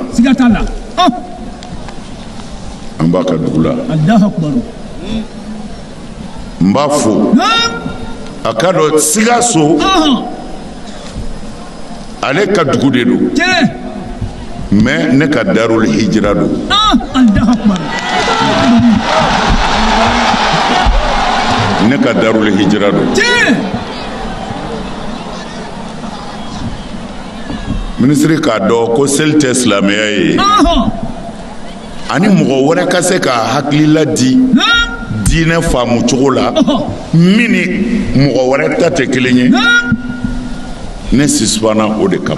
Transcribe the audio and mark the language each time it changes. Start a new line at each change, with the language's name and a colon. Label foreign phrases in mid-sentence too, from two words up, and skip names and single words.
Bambara: Siga t'a la. an b'a ka dugu la.
Arabic: الله أكبر.
Bambara: n b'a fo a ka dɔn Sikaso ale ka dugu de don Tiɲɛ. mais ne ka Darul Hijra don.
Arabic: الله أكبر.
Bambara: ne ka Darul Hijra don. Tiɲɛ. minisiri k'a dɔn ko seli tɛ silamɛya ye ani mɔgɔ wɛrɛ ka se ka hakilila di diinɛ faamu cogo la min ni mɔgɔ wɛrɛ ta tɛ kelen ye ne suspana o de kama.